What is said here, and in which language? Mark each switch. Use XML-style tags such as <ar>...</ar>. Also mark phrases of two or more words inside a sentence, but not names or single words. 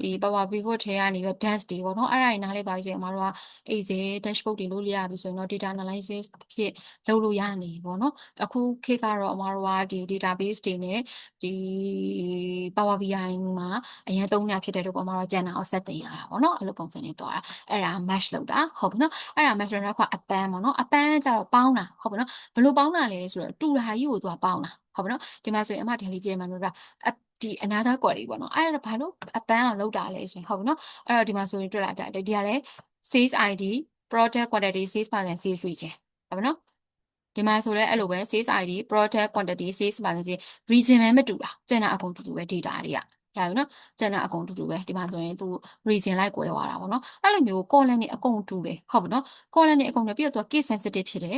<my>Power Pivot ထဲကနေပြီး dash တွေပေါ့နော်အဲ့ဒါတွေနားလေးပါပြီးဆိုရင်အမားတို့က</my> <en>Excel dashboard</en> <my>တွေလုပ်လို့ရပြီဆိုရင်တော့</my> <en>data analysis</en> <my>ဖြစ်လုပ်လို့ရနေပေါ့နော်အခုခေတ်ကတော့အမားတို့ကဒီ database တွေနဲ့ဒီ Power BI မှာအရင်သုံးရဖြစ်တဲ့တော့အမားတို့ကျန်တာကိုဆက်တင်ရတာပေါ့နော်အဲ့လိုပုံစံနဲ့တွား တာအဲ့ဒါ match လုပ်တာဟုတ်ပြီနော်အဲ့ဒါ match လုပ်တော့အပန်းပေါ့နော်အပန်းကျတော့ပေါင်းတာဟုတ်ပြီနော်ဘယ်လိုပေါင်းတာလဲဆိုတော့တူတာကြီးကိုသူကပေါင်းတာဟုတ်ပြီနော်ဒီမှာဆိုရင်အမဒီလေးကြည့်မှလို့ဒါဒီ</my> <en>another query</en> <my>ပေါ့နော်အဲ့ဒါဘာလို့အပန်းအောင်လောက်တာလဲဆိုရင် ဟုတ်ပြီနော်အဲ့တော့ဒီမှာဆိုရင်တွေ့လာတာဒီကလည်း</my> <en>sales ID product quantity sales percent sales region</en> <my>ဟုတ်ပြီနော်ဒီမှာဆိုလဲအဲ့လိုပဲ</my> <en>sales ID product quantity sales percent region</en> <my>ပဲမတူတာကျန်တာအကုန်တူတူပဲ data တွေကရပြီနော် ကျန်တာအကုန်တူတူပဲဒီမှာဆိုရင်သူ region လိုက်ကွဲသွားတာပေါ့နော်အဲ့လိုမျိုး column တွေအကုန်တူတယ်ဟုတ်ပြီနော် column တွေအကုန်တူပြီးတော့သူက</my> <en>case sensitive</en> <my>ဖြစ်တယ်</my>